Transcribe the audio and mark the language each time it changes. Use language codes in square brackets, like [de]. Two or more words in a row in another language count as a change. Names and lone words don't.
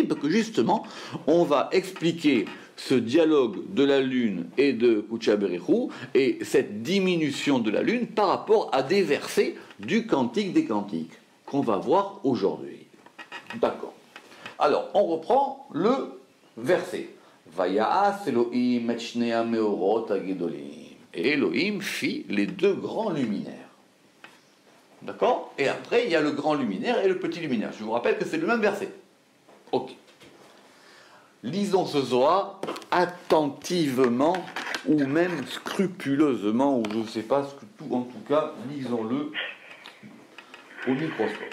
[fr] Parce que justement, on va expliquer ce dialogue de la lune et de Kucha Berechou et cette diminution de la lune par rapport à des versets du Cantique des Cantiques qu'on va voir aujourd'hui. D'accord. Alors, on reprend le verset. [he] ויעש אלהים את שני המאורות הגדולים. [fr] Et Elohim fit les deux grands luminaires. D'accord? Et après, il y a le grand luminaire et le petit luminaire. Je vous rappelle que c'est le même verset. Ok. Lisons ce Zohar attentivement ou même scrupuleusement, ou je ne sais pas, en tout cas, lisons-le au microscope.